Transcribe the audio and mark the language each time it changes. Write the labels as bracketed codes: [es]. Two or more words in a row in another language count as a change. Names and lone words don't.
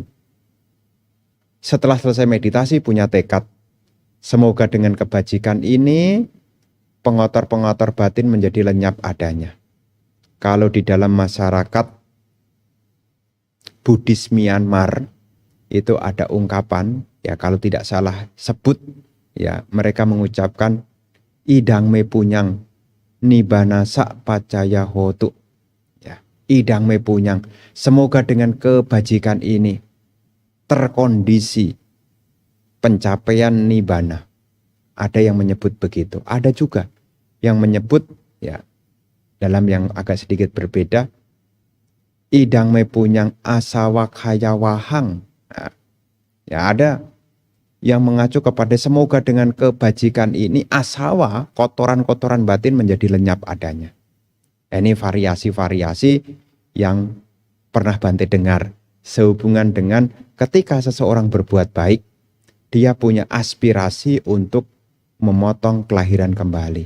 [id] Setelah selesai meditasi punya tekad, semoga dengan kebajikan ini pengotor-pengotor batin menjadi lenyap adanya. Kalau di dalam masyarakat Buddhis Myanmar itu ada ungkapan, ya kalau tidak salah sebut, ya mereka mengucapkan [pi] idang me punyang nibbana sak pacaya hotu. [id] Ya, [pi] idang me punyang, [id] semoga dengan kebajikan ini terkondisi pencapaian nibbana. Ada yang menyebut begitu, ada juga yang menyebut, ya dalam yang agak sedikit berbeda, [pi] idang me punyang asawa kaya wahang. [id] Nah, ya ada yang mengacu kepada semoga dengan kebajikan ini asawa, kotoran-kotoran batin menjadi lenyap adanya. Ini variasi-variasi yang pernah Bante dengar sehubungan dengan ketika seseorang berbuat baik, dia punya aspirasi untuk memotong kelahiran kembali.